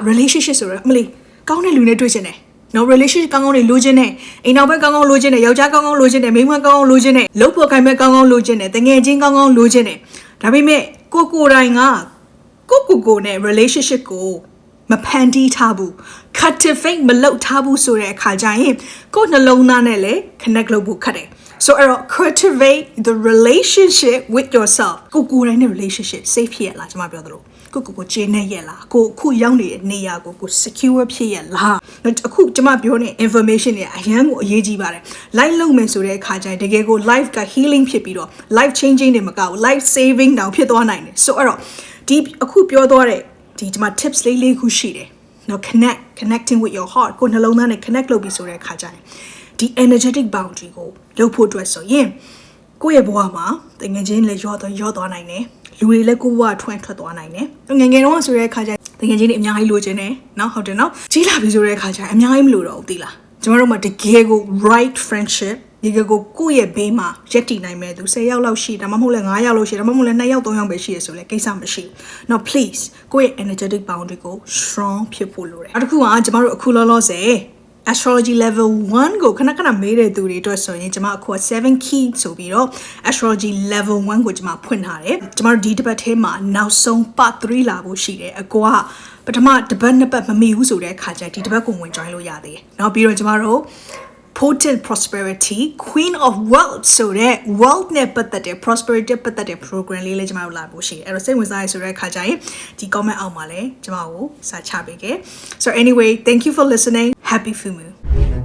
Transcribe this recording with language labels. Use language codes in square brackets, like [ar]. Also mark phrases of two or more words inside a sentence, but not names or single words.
[my] relationship ဆိုတော့အမလီကောင်းတဲ့လူနဲ့တွေ့ချင်တယ်နော် relationship ကောင်းကောင်းတွေလိုချင်တယ်အိမ်နောက်ဘက်ကောင်းကောင်းလိုချင်တယ်ယောက်ျားကောင်းကောင်းလိုချင်တယ်မိန်းမကောင်းကောင်းလိုချင်တယ်လုပ်ဖို့ခိုင်မဲ့ကောင်းကောင်းလိုချင်တယ်တငယ်ချင်းကောင်းကောင်းလိုချင်တယ်ဒါပေမဲ့ကိုတိုင်းကကိုနဲ့ relationship ကိုမဖန်တီးထားဘူး cultivate မလုပ်ထားဘူးဆိုတဲ့အခါကျရင်ကိုယ်နှလုံးသားနဲ့လည်း connect လုပ်ဖို့ခက်တယ် so အဲ့တော့ [en] cultivate the relationship with yourself [my] ကိုတိုင်းနဲ့ [en] relationship safe [my] ဖြစ်ရလားကျွန်မပြောသလိုကို ကျေနပ်ရလားကိုအခုရောက်နေတဲ့နေရာကို secure ဖြစ်ရလားအခုကျွန်မပြောနေ information တွေအရန်ကိုအရေးကြီးပါတယ် life လုပ်မယ်ဆိုတဲ့အခါကျရင်တကယ်ကို life က healing ဖြစ်ပြီးတော့ [en] life changing [my] တွေမကဘူး [en] life saving [my] တောင်ဖြစ်သွားနိုင်တယ် so အဲ့တော့ဒီအခုပြောသွားတဲ့ဒီမှာ tips လေးခုရှိတယ်နော် [en] connecting with your heart [my] ကိုနှလုံး သားနဲ့ connect လုပ်ပြီးဆိုတဲ့အခါကျရင်ဒီ [en] energetic boundary [my] ကိုလုပ်ဖို့အတွက်ဆိုရင်ကိုယ့်ရဲ့ဘဝမှာတကယ်ချင်းလည်းရောသွားနိုင်တယ်လူတွေလည်းကိုယ့်ဘဝထွက်သွားနိုင်တယ်ငယ်တော့ဆိုတဲ့အခါကျတကယ်ချင်းတွေအများကြီးလိုချင်တယ်နော်ဟုတ်တယ်နော်ကြီး လာပြီဆိုတဲ့အခါကျအများကြီးမလိုတော့ဘူးသိလားကျွန်တော်တို့မှာတကယ်ကို [en] right friendship [my] ဒီကိုယ့်ရဲ့ဘေးမှာရက်တည်နိုင်မဲ့သူ10ယောက်လောက်ရှိဒါမှမဟုတ်လဲ9ယောက်လောက်ရှိဒါမှမဟုတ်လဲ2ယောက်3ယောက်ပဲရှိရဆိုလဲကိ စ္စမရှိဘူး။ [en] Now please [my] ကိုယ့်ရဲ့ [en] energetic boundary [my] ကို strong ဖြစ်ဖို့လိုတယ်။နောက်တစ်ခုကကျွန်တော်တို့အခုလောလောဆယ် Astrology Level 1ကိုခဏမေးတဲ့ သူတွေအတွက်ဆိုရင်ကျွန်မအခု7 key ဆိုပြီးတော့ Astrology Level 1ကိုကျွန်မဖွင့်ထားတယ်။ကျွန်တော်တို့ဒီတစ်ပတ်ထဲမှာနောက်ဆုံး part 3လာဖို့ရှိတယ်။အကွာပထမတစ်ပတ်နှစ်ပတ်မမေ့ဘူးဆိုတဲ့အခါကျဒီတစ်ပတ်ကိုဝင် join လို့ရသေးတယ်။နောက်ပြီးတော့ကျွန်တော်တို့ potent prosperity queen of wealth ဆိုတဲ့ wealth နဲ့ပတ်သက်တဲ့ prosperity ပတ်သက်တဲ့ program လေးလည်းကျွန်တော်တို့လာဖို့ရှိတယ်အဲ့တော့စိတ်ဝင်စားရဆိုတဲ့အခါကျရင်ဒီ comment အောက်မှာလည်းကျွန်တော်ကိုစာချပေးခဲ့ [en] so anyway thank you for listening happy full moon